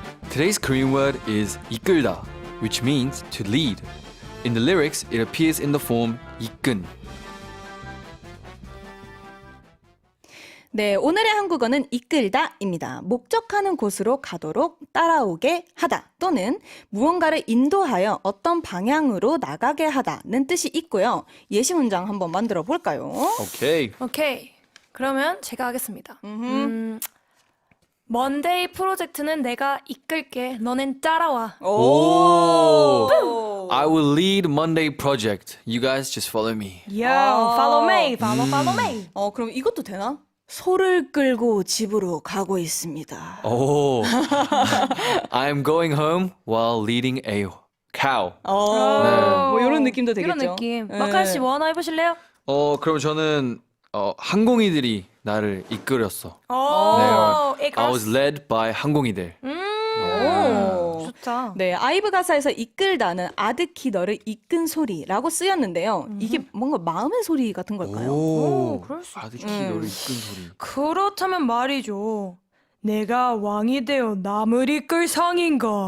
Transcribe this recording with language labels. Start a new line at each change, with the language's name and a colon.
English: Today's Korean word is 이끌다, which means to lead. In the lyrics, it appears in the form 이끈.
Korean: 네, 오늘의 한국어는 이끌다입니다. 목적하는 곳으로 가도록 따라오게 하다 또는 무언가를 인도하여 어떤 방향으로 나가게 하다는 뜻이 있고요. 예시 문장 한번 만들어 볼까요? 오케이. 오케이. 그러면 제가 하겠습니다. 먼데이 프로젝트는 내가 이끌게. 너넨 따라와. 오.
English: I will lead Monday project. You guys just follow me. Yo, follow me, follow me.
Korean: 그럼 이것도 되나? 소를 끌고 집으로 가고 있습니다.
English: Oh, I'm going home while leading a cow.
Korean: 뭐 이런 느낌도 되겠죠. 이런 느낌. 네. 마카이 씨 뭐 하나 해보실래요? 그럼 저는 항공이들이 나를 이끌었어. 오,
English: I was led by 항공이들.
Korean: 오. 좋다. 네, 아이브 가사에서 이끌다는 아득히 너를 이끈 소리라고 쓰였는데요. 이게 뭔가 마음의 소리 같은 걸까요? 오, 그럴 수 아득히 너를 이끈 소리. 그렇다면 말이죠. 내가 왕이 되어 남을 이끌 상인가?